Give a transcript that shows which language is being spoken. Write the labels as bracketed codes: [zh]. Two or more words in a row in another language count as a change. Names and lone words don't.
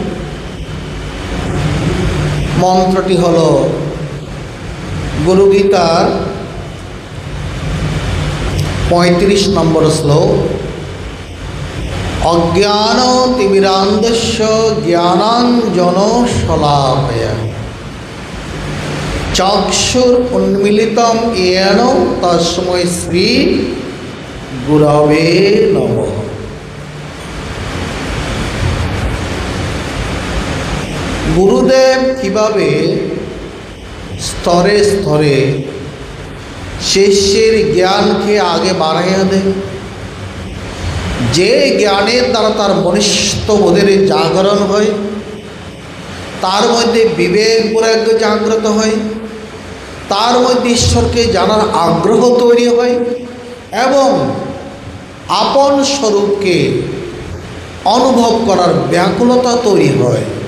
[bn] মন্ত্রটি হল গুরু গীতার ৩৫ নম্বর শ্লোক। [sa] অজ্ঞান তিমিরান্ধস্য জ্ঞানাঞ্জন শলাকয়া চক্ষুর উন্মিলিতম येन তস্मै শ্রী গুরবে নমঃ। [bn] গুরুদেব কিভাবে স্তরে স্তরে শিষ্যের জ্ঞানকে আগে বাড়াইয়া দেন, যে জ্ঞানের দ্বারা তার মনুষ্যত্ববোধের জাগরণ হয়, তার মধ্যে বিবেক বৈরাগ্য জাগ্রত হয়, তার মধ্যে ঈশ্বরকে জানার আগ্রহ তৈরি হয় এবং আপন স্বরূপকে অনুভব করার ব্যাকুলতা তৈরি হয়।